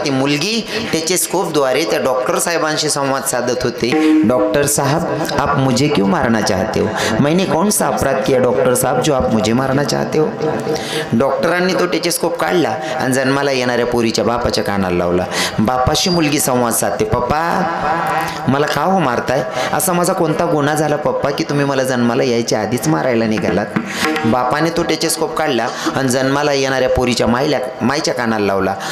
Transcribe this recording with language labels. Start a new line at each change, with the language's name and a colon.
Marathi: ती मुलगी टेचेस्कोपद्वारे त्या डॉक्टर साहेबांशी संवाद साधत होते.
Hindi: डॉक्टर साहब, आप मुझे क्यों मारना चाहते हो? मैंने कौन सा अपराध किया डॉक्टर साहब जो आप मुझे मारना चाहते हो?
Marathi: डॉक्टरांनी तो टेचेस्कोप काढला आणि जन्माला येणाऱ्या पोरीच्या बापाच्या कानाला लावला. बापाशी मुलगी संवाद साधते, पप्पा मला का हो मारताय? असा माझा कोणता गुन्हा झाला पप्पा की तुम्ही मला जन्माला यायच्या आधीच मारायला निघालात? बापाने तो टेचेस्कोप काढला आणि जन्माला येणाऱ्या पोरीच्या माईच्या कानाला लावला.